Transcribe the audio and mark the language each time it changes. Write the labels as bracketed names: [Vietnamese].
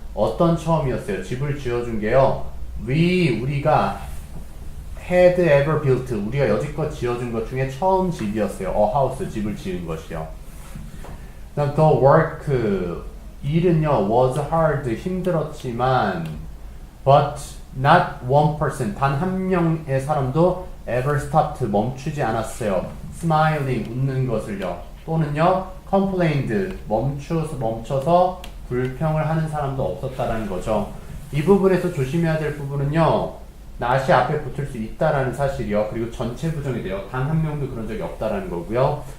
[Korean] 어떤 처음이었어요? 집을 지어준 게요. 우리가 [English] had ever built, [Korean] 우리가 여지껏 지어준 것 중에 처음 집이었어요. A house, 집을 지은 것이요. [English] The work, [Korean] 일은요, [English] was hard, [Korean] 힘들었지만, [English] but not one person, [Korean] 단 한 명의 사람도 [English] ever stopped, [Korean] 멈추지 않았어요. smiling, 웃는 것을요. 또는요, complained, 멈춰서 불평을 하는 사람도 없었다라는 거죠. 이 부분에서 조심해야 될 부분은요, not이 앞에 붙을 수 있다라는 사실이요. 그리고 전체 부정이 돼요. 단 한 명도 그런 적이 없다라는 거고요.